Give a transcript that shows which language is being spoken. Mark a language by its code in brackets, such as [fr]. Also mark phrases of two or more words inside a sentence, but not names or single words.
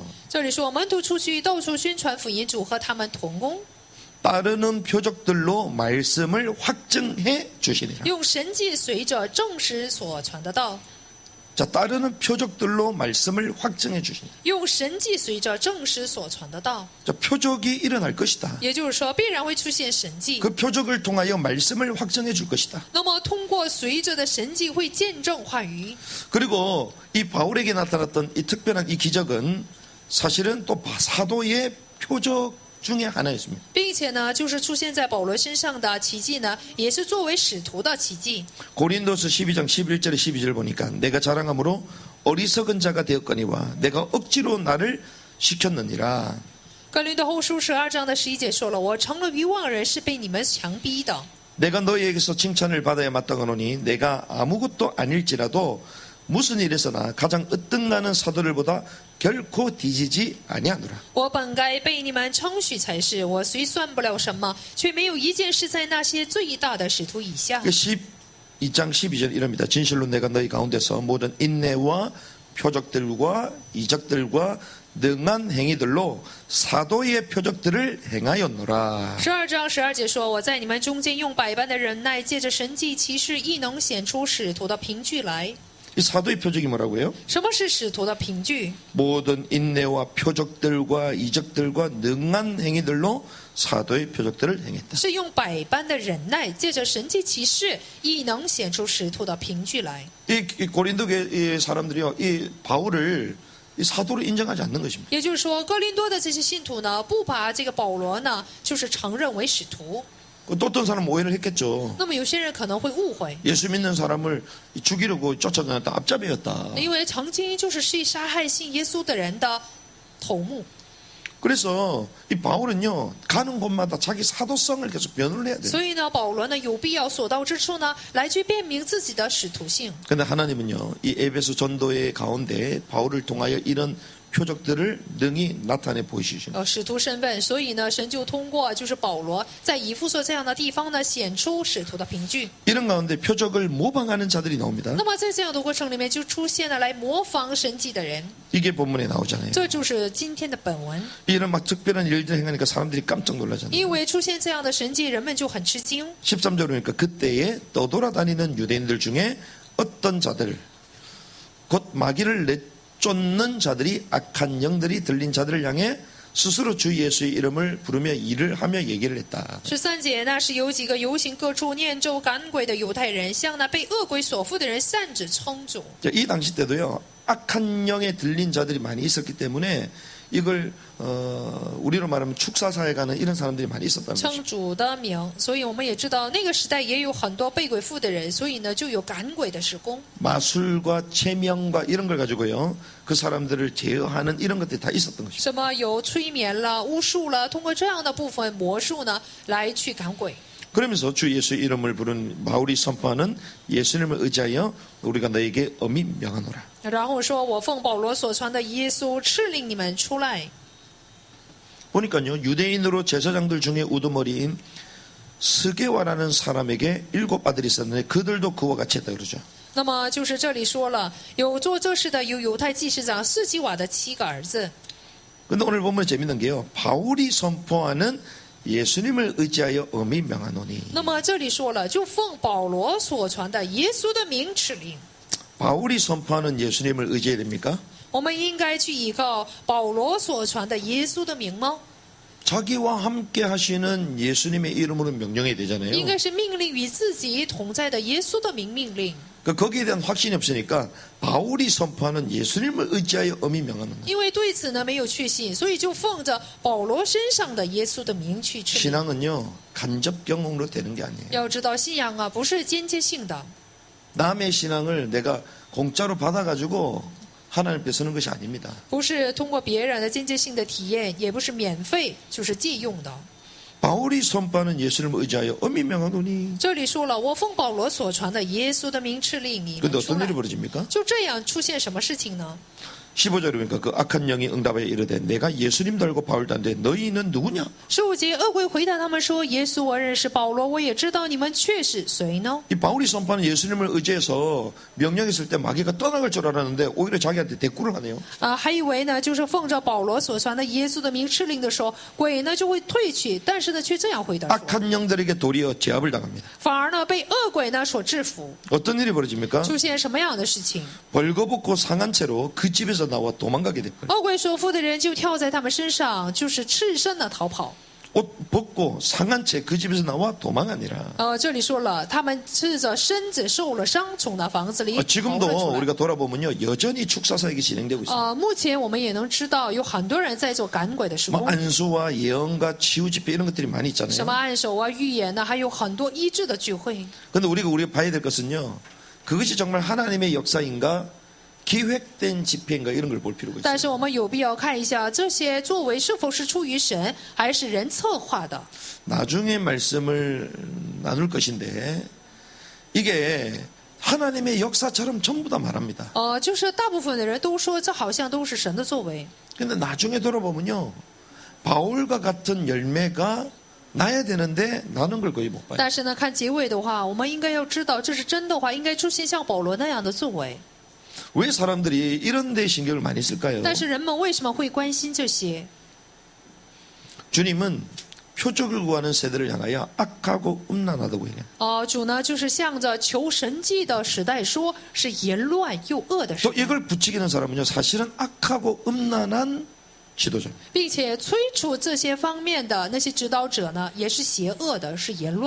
[zh] 这里说门徒出去到处宣传福音，主和他们同工， [ko] 따르는 표적들로 말씀을 확증해 주시니라. [zh] 用神迹随着证实所传的道， [ko] 자, 따르는 표적들로 말씀을 확증해 주시니라. [zh] 用神迹随着证实所传的道， [ko] 자, 표적이 일어날 것이다. [zh] 也就是说必然会出现神迹。 [ko] 그 표적을 통하여 말씀을 확증해 줄 것이다. [zh] 那么通过随着的神迹会见证话语， [ko] 그리고 이 바울에게 나타났던 이 특별한 이 기적은 사실은 또 사도의 표적 중에 하나였습니다. [zh] 并且呢，就是出现在保罗身上的奇迹呢，也是作为使徒的奇迹。 [ko] 고린도서 12장 11절에 12절 보니까 내가 자랑함으로 어리석은 자가 되었거니와 내가 억지로 나를 시켰느니라. [zh] 哥林多后书12章的11节说了：“我成了愚妄人，是被你们强逼的。 [ko] 내가 너희에게서 칭찬을 받아야 마땅하노니 내가 아무것도 아닐지라도 무슨 일에서나 가장 으뜸나는 사도를 보다 결코 뒤지지 아니하노라. [zh] 我本该被你们称许才是，我虽算不了什么，却没有一件事在那些最大的使徒以下。 [ko] 12장 12절 이럽니다. 진실로 내가 너희 가운데서 모든 인내와 표적들과 이적들과 능한 행위들로 사도의 표적들을 행하였노라. [zh] 12 章12节说：“我在你们中间用百般的忍耐，借着神迹奇事，亦能显出使徒的凭据来。 [ko] 이 사도의 표적이 뭐라고요? [zh] 什么是使徒的凭据？ [ko] 모든 인내와 표적들과 이적들과 능한 행위들로 사도의 표적들을 행했다. [zh] 是用百般的忍耐，借着神迹奇事，亦能显出使徒的凭据来。 [ko] 이 고린도의 사람들이요, 이 바울을 이 사도로 인정하지 않는 것입니다. [zh] 也就是说，哥林多的这些信徒呢，不把这个保罗呢，就是承认为使徒。 [ko] 또 어떤 사람은 오해를 했겠죠. [zh] 那么有些人可能会误会， [ko] 예수 믿는 사람을 죽이려고 쫓아다녔다, 앞잡이였다. [zh] 因为曾经就是杀害信耶稣的人的头目。 [ko] 그래서 이 바울은요, 가는 곳마다 자기 사도성을 계속 변호를 해야 돼요. [zh] 所以呢，保罗呢有必要所到之处呢，来去辨明自己的使徒性。 [ko] 근데 하나님은요, 이 에베소 전도의 가운데 바울을 통하여 이런 표적들을 능히 나타내 보이시죠. [zh] 使徒身份，所以呢，神就通过就是保罗在以弗所这样的地方呢，显出使徒的凭据。 [ko] 이런 가운데 표적을 모방하는 자들이 나옵니다. [zh] 那么在这样的过程里面，就出现了来模仿神迹的人， [ko] 이게 본문에 나오잖아요. [zh] 这就是今天的本文。 [ko] 이런 막 특별한 일들을 행하니까 사람들이 깜짝 놀라잖아요. [zh] 因为出现这样的神迹，人们就很吃惊。 [ko] 13절에 보니까 그때에 떠돌아다니는 유대인들 중에 어떤 자들, 곧 마귀를 내쫓는 자들이 악한 영들이 들린 자들을 향해 스스로 주 예수의 이름을 부르며 일을 하며 얘기를 했다. [zh] 13 节，那是有几个游行各处念咒赶鬼的犹太人，向那被恶鬼所附的人擅指称主。 [ko] 이 당시 때도요, 악한 영에 들린 자들이 많이 있었기 때문에 이걸 우리로 말하면 축사사에 가는 이런 사람들이 많이 있었다는 거죠. [zh] 称主的名，所以我们也知道那个时代也有很多被鬼附的人，所以呢就有赶鬼的施工。 [ko] 마술과 체명과 이런 걸 가지고요, 그 사람들을 제어하는 이런 것들이 다 있었던 것이죠. [zh] 什么有催眠了、巫术了，通过这样的部分魔术呢，来去赶鬼。 [ko] 그러면서 주 예수의 이름을 부른 바울이 선포하는 예수님을 의지하여 우리가 너에게 엄히 명하노라. [zh] 然后说：“我奉保罗所传的耶稣，敕令你们出来。” [ko] 보니까요, 유대인으로 제사장들 중에 우두머리인 스게와라는 사람에게 7 아들이 있었는데 그들도 그와 같이 했다 그러죠. [zh] 那么就是这里说了，有做这事的有犹太祭司长士基瓦的7个儿子。 [ko] 근데 오늘 보면 재밌는 게요, 바울이 선포하는 예수님을 의지하여 엄히 명하노니. [zh] 那么这里说了，就奉保罗所传的耶稣的名敕令。 [ko] 바울이 선포하는 예수님을 의지해야 됩니까? [zh] 我们应该去依靠保罗所传的耶稣的名吗？ [ko] 자기와 함께 하시는 예수님의 이름으로 명령해야 되잖아요. [zh] 应该是命令与自己同在的耶稣的名命令。 [ko] 거기에 대한 확신이 없으니까 바울이 선포하는 예수님을 의지하여 엄히 명하는 거예요. [zh] 因为对此呢没有确信，所以就奉着保罗身上的耶稣的名去敕令。 [ko] 신앙은요, 간접 경험으로 되는 게 아니에요. [zh] 要知道，信仰啊不是间接性的， [ko] 남의 신앙을 내가 공짜로 받아가지고 하나님 앞에 서는 것이 아닙니다. [zh] 不是通过别人的间接性的体验，也不是免费就是借用的。 [ko] 바울이 선포하는 예수님을 의지하여 엄히 명하노니. [zh] 这里说了，我奉保罗所传的耶稣的名敕令你 [ko] 근데 [zh] 们出 [ko] 어떤 [zh] 来 [ko] 일이 。 벌어집니까? [zh] 就这样出现什么事情呢？ [ko] 15절에 보니까 그 악한 영이 응답하여 이르되 내가 예수님도 알고 바울도 안되 너희는 누구냐? [zh] 15 节，恶鬼回答他们说：“耶稣我认识，保罗我也知道，你们却是谁呢？” [ko] 이 바울이 선포하는 예수님을 의지해서 명령했을 때 마귀가 떠나갈 줄 알았는데 오히려 자기한테 대꾸를 하네요. [zh] 还以为呢，就是奉着保罗所传的耶稣的名敕令的时候，鬼呢就会退去，但是呢，却这样回答说， [ko] 악한 영들에게 도리어 제압을 당합니다. [zh] 反而呢被恶鬼呢所制服。 [ko] 어떤 일이 벌어집니까? [zh] 出现什么样的事情？ [ko] 벌거벗고 상한 채로 그 집에서 나와 도망가게 됐고요. [zh] 恶鬼所附的人就跳在他们身上，就是赤身的逃跑。 [ko] 옷 벗고 상한 채 그 집에서 나와 도망하니라. [zh] 这里说了，他们赤着身子受了伤，从那房子里逃了 [ko] 지금도 [zh] 出来。 [ko] 우리가 돌아보면요 여전히 축사사역이 진행되고 있습니다. [zh] 目前我们也能知道，有很多人在做赶鬼的施 [ko] 뭐 [zh] 工， [ko] 안수와 예언과 치유 집회 이런 것들이 많이 [zh] 什 [ko] 있잖아요. [zh] 么按手啊、预言呢，还有很多医治的聚会。 [ko] 그런데 우리가 봐야 될 것은요 그것이 정말 하나님의 역사인가 기획된 집회인가 이런 걸 볼 필요가 [zh] 但 [ko] 있어요. [zh] 是我们有必要看一下这些作为是否是出于神，还是人策划的。 [ko] 나중에 말씀을 나눌 것인데 이게 하나님의 역사처럼 전부 다 말합니다. [zh] 就是大部分的人都说这好像都是神的作为， [ko] 근데 나중에 돌아보면요 바울과 같은 열매가 나야 되는데 나는 걸 거의 못 봐요. [zh] 但是呢，看结尾的话，我们应该要知道，这是真的话，应该出现像保罗那样的作为。 [ko] 왜 사람들이 이런 데 신경을 많이 쓸까요? [zh] 但是人们为什么会关心这些？ [ko] 주님은 표적을 구하는 세대를 향하여 악하고 음란하다고 얘기해요. [zh] 主呢，就是向着求神迹的时代说，是言乱又恶的时 [ko] 또 [zh] 代， [ko] 이걸 부추기는 사람은요 사실은 악하고 음란한 지도자. [zh] 并且催促这些方面的那些指导者呢，也是邪恶的，是言乱的。